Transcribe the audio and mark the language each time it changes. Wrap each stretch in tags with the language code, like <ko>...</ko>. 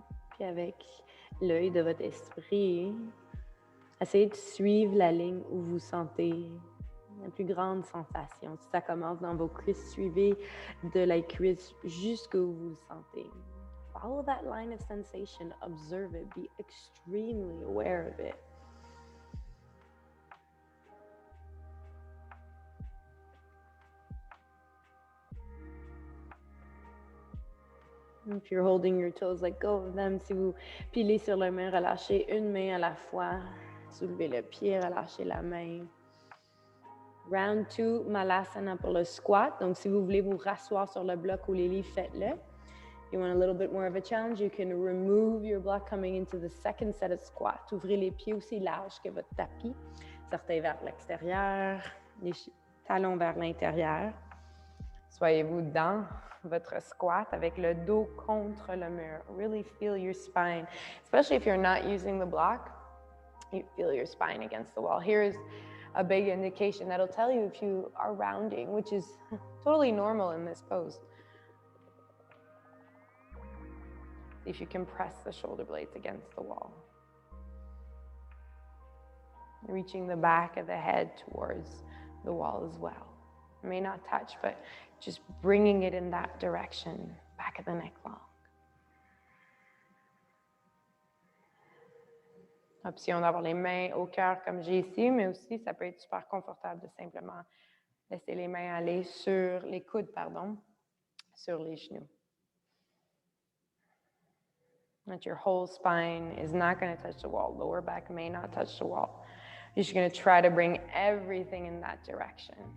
<fr>Puis avec l'œil de votre esprit, essayez de suivre la ligne où vous sentez la plus grande sensation. Si ça commence dans vos cuisses, suivez de la cuisse jusqu'où vous le sentez.</fr> <en>Follow that line of sensation, observe it, be extremely aware of it. If you're holding your toes, let go of them.</en> <fr>Si vous pilez sur la main, relâchez une main à la fois. Soulevez le pied, relâchez la main. Round 2, Malasana pour le squat. Donc, si vous voulez vous rasseoir sur le bloc ou les livres, faites-le.</fr> <en>You want a little bit more of a challenge, you can remove your block coming into the second set of squat.</en> <fr>Ouvrez les pieds aussi larges que votre tapis. Orteils vers l'extérieur, les talons vers l'intérieur. Soyez-vous dans votre squat avec le dos contre le mur.</fr> <en>Really feel your spine, especially if you're not using the block. You feel your spine against the wall. Here's a big indication that'll tell you if you are rounding, which is totally normal in this pose. If you can press the shoulder blades against the wall. Reaching the back of the head towards the wall as well. It may not touch, but just bringing it in that direction, back of the neck long.</en> <fr>Option d'avoir les mains au cœur comme j'ai ici, mais aussi ça peut être super confortable de simplement laisser les mains aller sur les coudes, sur les genoux.</fr> <en>That your whole spine is not going to touch the wall. Lower back may not touch the wall. You're just going to try to bring everything in that direction.</en>